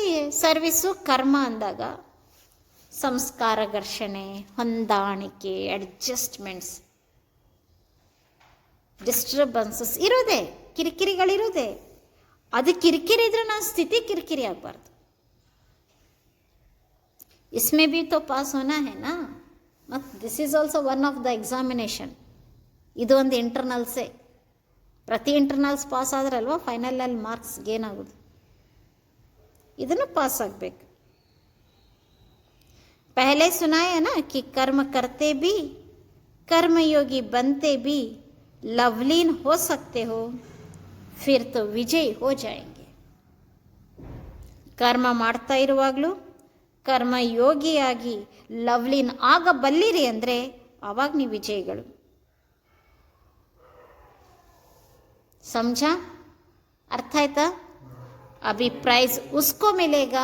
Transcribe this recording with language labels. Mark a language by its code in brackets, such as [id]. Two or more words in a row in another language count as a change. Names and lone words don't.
[kn] ಸರ್ವಿಸು ಕರ್ಮ ಅಂದಾಗ ಸಂಸ್ಕಾರ ಘರ್ಷಣೆ, ಹೊಂದಾಣಿಕೆ, [en] adjustments, disturbances [kn] ಇರೋದೆ, ಕಿರಿಕಿರಿಗಳಿರೋದೆ. ಅದು ಕಿರಿಕಿರಿ ಇದ್ರೆ ನನ್ನ ಸ್ಥಿತಿ ಕಿರಿಕಿರಿ ಆಗಬಾರ್ದು. [hi] इसमें भी तो पास होना है ना, [en] ಮತ್ತು this is also one of the examination. [kn] ಇದು ಒಂದು ಇಂಟರ್ನಲ್ಸೇ. ಪ್ರತಿ ಇಂಟರ್ನಲ್ಸ್ ಪಾಸ್ ಆದ್ರಲ್ವ ಫೈನಲಲ್ಲಿ [en] marks gain [kn] ಆಗೋದು. ಇದನ್ನು ಪಾಸ್ ಆಗಬೇಕು. [hi] पहले सुनाया ना कि कर्म करते भी कर्मयोगी बनते भी लवलीन हो सकते हो, फिर तो विजयी हो जाएंगे. [kn] ಕರ್ಮ ಮಾಡ್ತಾ ಇರುವಾಗಲೂ ಕರ್ಮಯೋಗಿಯಾಗಿ ಲವ್ಲಿನ್ ಆಗಬಲ್ಲಿರಿ ಅಂದರೆ ಆವಾಗ ನೀವು ವಿಜಯಿಗಳು. [hi] ಸಮझा? [kn] ಅರ್ಥ ಆಯ್ತಾ? [hi] अभी प्राइज़ उसको मिलेगा.